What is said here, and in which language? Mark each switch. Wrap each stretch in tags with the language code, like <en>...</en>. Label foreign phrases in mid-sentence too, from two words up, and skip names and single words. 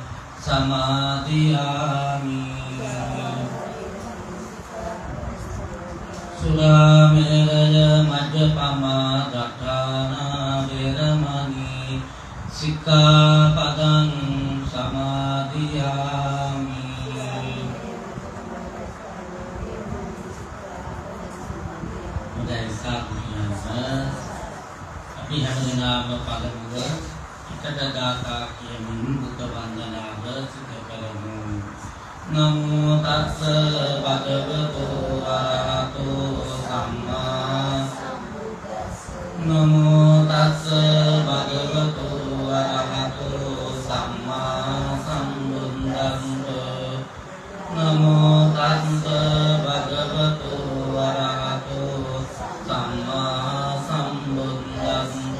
<pi>samadhiyāmi Surāmeraya majjapamā daṭṭhāna veramani sikkhapadang samadhiyāmi</pi> <si>අපි හැමදෙනාම පළමුව එකට ගාථා කියමින් බුද්ධ වන්දනාව සිදු කරමු.</si> <pi>නමෝ තස්ස භගවතු අරහතෝ සම්මා නමෝ තස්ස භගවතු අරහතෝ සම්මා සම්බුද්දස්ස නමෝ තස්ස භගවතු අරහතෝ සම්මා සම්බුද්දස්ස</pi>